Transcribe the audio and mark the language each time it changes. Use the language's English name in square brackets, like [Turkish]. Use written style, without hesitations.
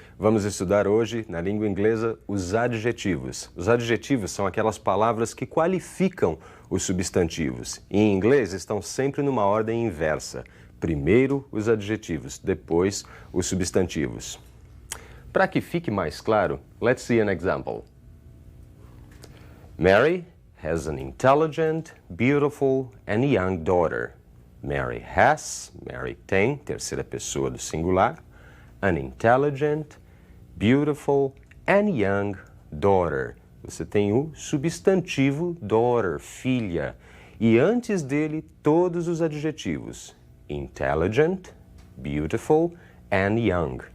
[Portuguese] Vamos estudar hoje, na língua inglesa, os adjetivos. Os adjetivos são aquelas palavras que qualificam os substantivos. Em inglês, estão sempre numa ordem inversa. Primeiro os adjetivos, depois os substantivos. Para que fique mais claro, [English] let's see an example. Mary has an intelligent, beautiful and young daughter. Mary has, [Portuguese] Mary tem, terceira pessoa do singular, [English] an intelligent, beautiful and young daughter. [Portuguese] Você tem o substantivo daughter, filha, e antes dele todos os adjetivos. [English] Intelligent, beautiful and young.